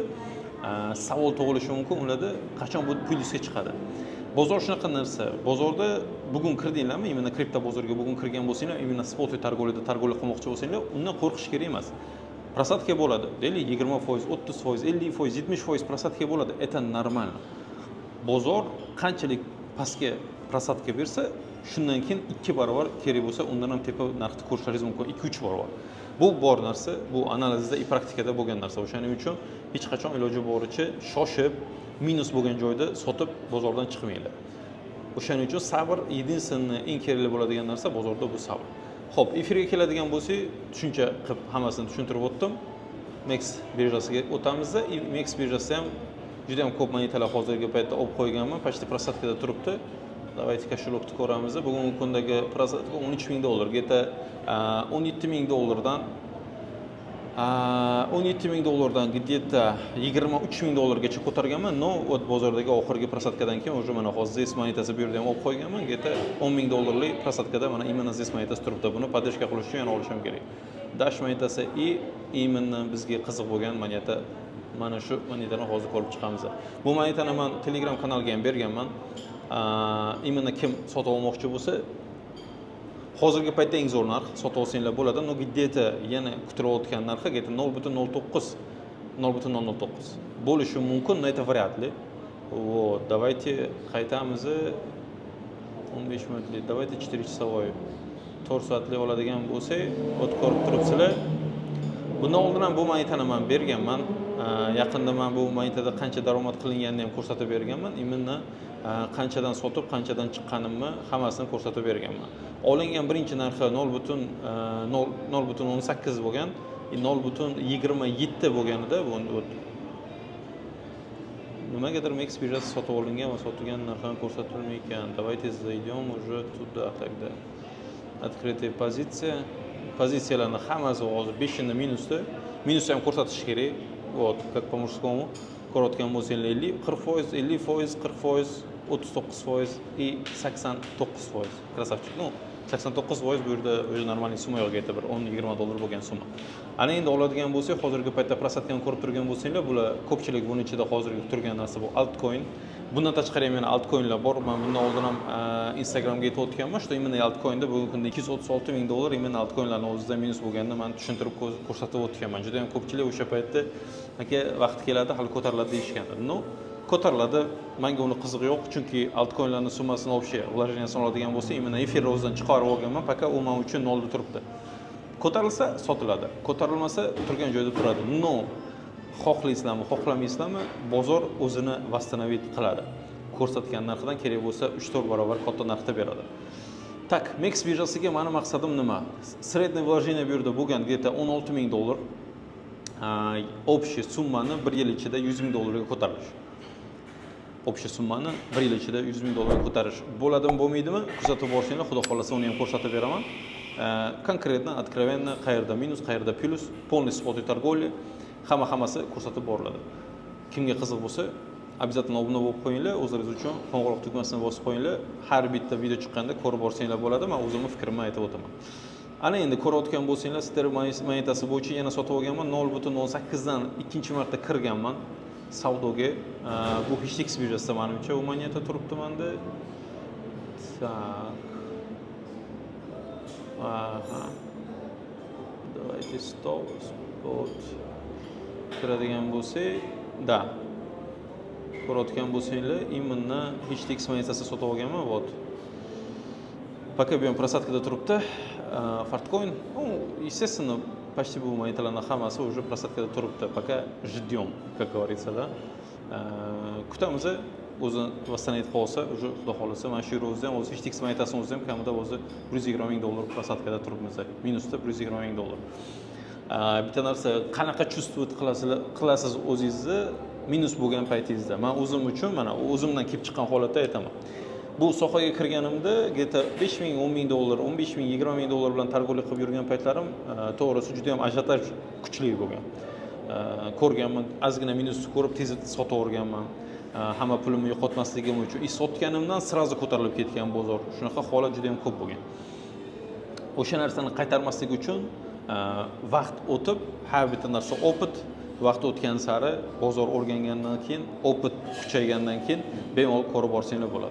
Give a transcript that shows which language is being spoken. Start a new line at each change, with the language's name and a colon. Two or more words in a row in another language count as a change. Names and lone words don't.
Uzbek: Savol tug'ilishi mumkin, ularda qachon bu plyusga chiqadi. Bozor shunaqa narsa. Bozorda bugun kirdinglarmi? Именно kripto bozoriga bugun kirgan bo'lsanglar, именно spot targovlarda targovlik qilmoqchi bo'lsanglar, undan qo'rqish kerak emas. Prosatka bo'ladi. Deylik 20%, 30%, 50%, 70% prosatka bo'ladi.
Russian: Это нормально.
Uzbek: Bozor qanchalik pastga prosatka bersa, shundan keyin 2 barobar kerak bo'lsa, undan ham tepa narxni ko'rishlaringiz mumkin, 2-3 barobar. Bu bor narsa, bu analizda va praktikada bo'lgan narsa. O'shaning uchun hech qachon iloji boricha shoshib, minus bo'lgan joyda sotib bozordan chiqmanglar. O'shaning uchun sabr единственный eng kerakli bo'ladigan narsa bozorda bu sabr. Xo'p, efirga keladigan bo'lsak, tushuncha qilib hammasini tushuntirib o'tdim. Mex birjasiga o'tamizda, Mex birjasi ham juda ham ko'p monetalar hozirgi paytda olib qo'yganman, почти prosatkada turibdi.
Russian: Давайте кошелокni
Uzbek: ko'ramiz. Bugungi kundagi prosatka $13,000. Geta $17,000 $17,000 где-то $23,000 gacha ko'targanman. No, o't bozordagi oxirgi prosatkadan keyin уже mana hozir ZES monetasi bu yerda ham olib qo'yganman. Geta $10,000lik prosatkada mana именно ZES monetasi turibdi. Buni podдержка qilish uchun yana olishim kerak. Dash monetasi именно bizga qiziq bo'lgan moneta. Mana shu monetani hozir ko'rib chiqamiz. Bu monetani men Telegram kanaliga ham berganman. Именно kim sotib olmoqchi bo'lsa, hozirgi paytda eng zo'r narx sotib olsanglar bo'ladi. No где-то yana kutilayotgan narxi где-то 0.09, 0.009 bo'lishi mumkin,
Russian: но это вряд ли. Вот, давайте
Uzbek: qaytamiz 15 minutlik,
Russian: давайте 4 часовой
Uzbek: 4 soatlik oladigan bo'lsak, o't ko'rib turibsizlar. Bundan oldin ham bu monetani men berganman. Yaqinda men bu monetada qancha daromad qilinganini ham ko'rsatib berganman. Именно qanchadan sotib, qanchadan chiqqanimni hammasini ko'rsatib berganman. Olingan birinchi narxi 0.18 bo'lgan, 0.27 bo'lganida bu nimagadir Mex birjasi sotib olingan va sotilgan narxini ko'rsatilmay ekan.
Russian: Давайте зайдем уже туда тогда. Открытая позиция.
Uzbek: Pozitsiyalarning hammasi hozir 5 ni minusda. Minusni ham ko'rsatish kerak.
Russian: Вот, как по-мужскому.
Uzbek: Ko'rayotgan bo'lsanglar 50%, 50%, 40%, 39% и 89%. Красавчик. Ну, 89% bu yerda o'zi normal summa yo'q, aytib bir $10-20 bo'lgan summa. Ana endi oladigan bo'lsak, hozirgi paytda prosatkani ko'rib turgan bo'lsanglar, bular ko'pchilik buning ichida hozirgi turgan narsa bu altcoin. Bundan tashqari ham yana altcoinlar bor. Men bundan oldin ham Instagramga aytib o'tganman,
Russian: что именно
Uzbek: altcoinda bugungi kunda $236,000 именно altcoinlarning o'zida minus bo'lganini men tushuntirib ko'rsatib o'tganman. Juda ham ko'pchilik o'sha paytda aka vaqt keladi, hali ko'tariladi deyishgandi. No, ko'tariladi. Menga uni qizig'i yo'q, chunki altcoinlarning summasini
Russian: вообще вложениесini
Uzbek: oladigan bo'lsa, именно efir o'zidan chiqarib olganman, faqat u men uchun nolda turibdi. Ko'tarilsa sotiladi, ko'tarilmasa turgan joyda turadi. No, xohlaysizlarmi, xohlamaysizlarmi, bozor o'zini восстановить qiladi. Ko'rsatgan narxidan kerak bo'lsa 3-4 barobar katta narxda beradi. Tak, Mex birjasiga meni maqsadim nima?
Russian: Среднее вложение
Uzbek: bu yerda bo'lgan где-то $16,000. Общий summani 1 yil ichida $100,000 ga ko'tarish. Общий summani 1 yil ichida $100,000 ga ko'tarish bo'ladimi, bo'lmaydimi? Kuzatib borsanglar, xudo xolasa uni ham ko'rsatib beraman.
Russian: Konkretно, откровенно,
Uzbek: qayerda minus, qayerda plus,
Russian: полный spot торговли,
Uzbek: hammasi ko'rsatib boriladi. Kimga qiziq bo'lsa, обязательно obuna bo'lib qo'yinglar, o'zingiz uchun qo'ng'iroq tugmasini bosib qo'yinglar. Har bitta video chiqqanda ko'rib borsanglar bo'ladi. Men o'zimning fikrimni aytib o'taman. Ana endi ko'rayotgan bo'lsanglar, Ster monetasi bo'yicha yana sotib olganman. 0.18 dan ikkinchi marta kirganman savdoga. Bu Histix birjasida menimcha u moneta turibdi menda. Tak.
Russian: Aha. Давайте стоп. Вот.
Uzbek: Kiradigan bo'lsak, da. Ko'rayotgan bo'lsanglar, именно HTX monetasi sotib olganman, вот. Пока bu ham prosatkada turibdi. Fartcoin,
Russian: естественно, почти
Uzbek: bu monetalarning hammasi уже prosatkada turibdi.
Russian: Пока ждем, как говорится, да.
Uzbek: Kutamiz, o'zi vassanayt qolsa, уже xudo xolasa, mana shu yerda ham o'zi HTX monetasini o'zi ham kamida o'zi $120 ming prosatkada turibmiz. Minusda $120 ming. Bitta narsa, qanaqa чувствовать qilasiz o'zingizni minus bo'lgan paytingizda. Men o'zim uchun mana o'zimdan kelib chiqqan holatda aytaman. Bu sohaga kirganimda где-то $5 ming, $10 ming, $15 ming, $20 ming bilan targ'ibot qilib yurgan paytlarim to'g'risi juda ham ajiotaj kuchli bo'lgan. Ko'rganman, ozgina minusni ko'rib tez sotib o'rganman. Hamma pulimni yo'qotmasligim uchun sotganimdan sirazi ko'tarilib ketgan bozor. Shunaqa holat juda ham ko'p bo'lgan. O'sha narsani qaytarmaslik uchun vaqt o'tib, har bitta narsa opit, vaqt o'tgan sari bozor o'rgangandan keyin, opit kuchaygandan keyin bemalol ko'rib borsanglar bo'ladi.